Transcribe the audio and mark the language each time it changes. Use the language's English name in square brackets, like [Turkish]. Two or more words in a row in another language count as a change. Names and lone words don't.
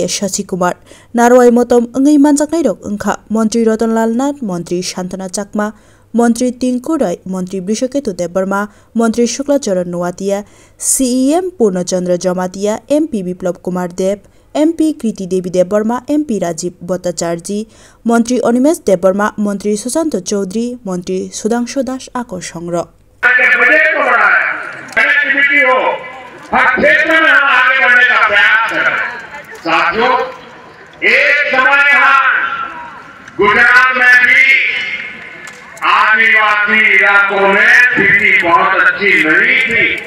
[Kok Borok] Shashi Kumar Narwai Motom Ungai Manjaknai Rok Ungkha Montri Rotonlal Nath Montri Shantana Chakma Montri Tinku Roy, Montri Bishoketu Debarma, Montri Shukla Charan Noatia, CEM Purnachandra Jamatia, MP Biplab Kumar Deb, MP Kriti Devi Debarma, MP Rajiv Bhattacharjee, Montri Onimesh Debarma, Montri Susanto Chaudhary, Montri Sudhanshu Das Akor Songro। [Hindi] गुजरात में भी आदिवासी इलाकों में स्थिति बहुत अच्छी नहीं थी।